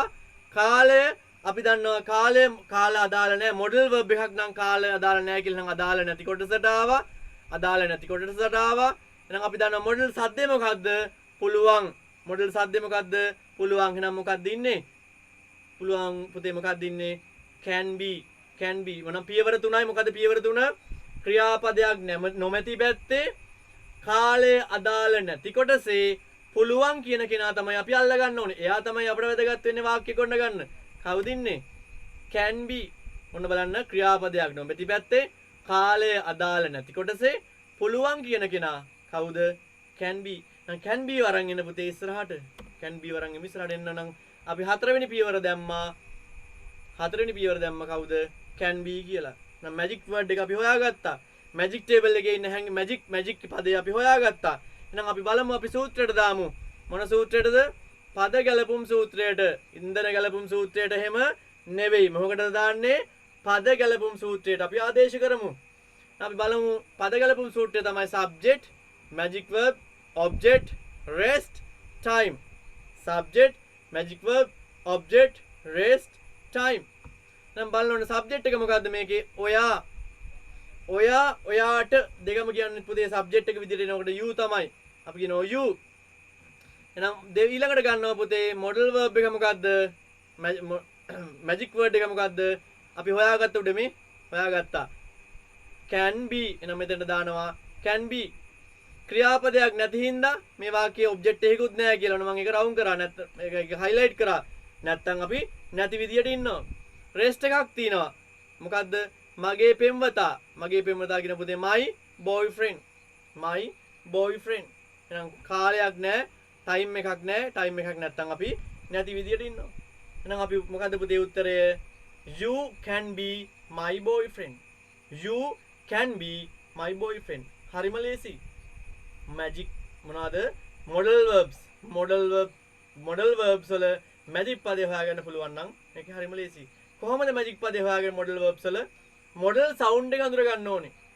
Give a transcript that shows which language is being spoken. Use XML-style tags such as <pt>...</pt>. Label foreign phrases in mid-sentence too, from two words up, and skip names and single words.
<si>කාලය අපි දන්නවා කාල අදාළ නැහැ.</si> <en>modal verb</en> <si>එකක් නම් කාලය අදාළ නැහැ කියලා නම් අදාළ නැති කොටසට ආවා. එහෙනම් අපි දන්නවා මොඩල් සද්දේ මොකද්ද? පුළුවන්. මොඩල් සද්දේ මොකද්ද? පුළුවන්. එහෙනම් මොකක්ද ඉන්නේ? පුළුවන් පුතේ මොකක්ද ඉන්නේ?</si> <en>can be.</en> <si>මොනම් පියවර 3යි. මොකද්ද පියවර 3? ක්‍රියාපදයක් නොමැති පැත්තේ කාලය අදාළ නැති කොටසේ පුළුවන් කියන කෙනා තමයි අපි අල්ල ගන්න ඕනේ. එයා තමයි අපිට වැදගත් වෙන්නේ වාක්‍ය කොන්න ගන්න. කවුද ඉන්නේ?</si> <en>can be.</en> <si>ඔන්න බලන්න ක්‍රියාපදයක් නොමැති පැත්තේ කාලය අදාළ නැති කොටසේ පුළුවන් කියන කෙනා කවුද?</si> <en>can be.</en> <si>නම්</si> <en>can be</en> <si>වරන් එන්න පුතේ ඉස්සරහට.</si> <en>can be</en> <si>වරන් එමු ඉස්සරහට එන්න නම් අපි හතරවෙනි පියවර දැම්මා. කවුද?</si> <en>can be</en> <si>කියලා. නම්</si> <en>magic word</en> <si>එක අපි හොයාගත්තා.</si> <en>magic table</en> <si>එකේ ඉන්න හැංගි මැජික් පදේ අපි හොයාගත්තා. එහෙනම් අපි බලමු අපි සූත්‍රයට දාමු. මොන සූත්‍රයටද? පද ගැලපුම් සූත්‍රයට. ඉන්ධන ගැලපුම් සූත්‍රයට එහෙම නෙවෙයි. මොකටද දාන්නේ? පද ගැලපුම් සූත්‍රයට අපි ආදේශ කරමු. අපි බලමු පද ගැලපුම් සූත්‍රය තමයි</si> <en>subject, magic verb, object, rest, time. subject, magic verb, object, rest, time.</en> <si>දැන් බලන්න ඕනේ subject එක මොකද්ද මේකේ? ඔයාට දෙකම කියන්නේ පුතේ subject එක විදිහට එනකොට you තමයි. අපි කියනවා you. එහෙනම් ඊළඟට ගන්නවා පුතේ</si> <en>model verb</en> <si>එක මොකද්ද?</si> <en>magic word</en> <si>එක මොකද්ද? අපි හොයාගත්ත උඩ හොයාගත්තා.</si> <en>can be.</en> <si>එහෙනම් මෙතන දානවා</si> <en>can be.</en> <si>ක්‍රියාපදයක් නැති හින්දා මේ වාක්‍යයේ object එකකුත් නැහැ කියලා මම ඒක රවුම් කරා. නැත්නම් මේක highlight කරා. නැත්නම් අපි නැති විදියට ඉන්නවා. rest එකක් තියෙනවා. මොකද්ද? මගේ පෙම්වතා කියන පුතේ</si> <en>my boyfriend.</en> <si>එහෙනම් කාලයක් නැහැ, time එකක් නැත්නම් අපි නැති විදියට ඉන්නවා. එහෙනම් අපි මොකද්ද පුතේ උත්තරය?</si> <en>you can be my boyfriend.</en> <si>හරිම ලේසි. magic මොනවාද?</si> <en>modal verbs</en> <si>වල magic පදේ හොයාගන්න පුළුවන් නම් මේක හරිම ලේසි. කොහොමද magic පදේ හොයාගන්නේ</si> <en>modal verbs</en> <si>වල?</si> <en>modal sound</en> <si>එක අඳුර ගන්න ඕනේ.</si>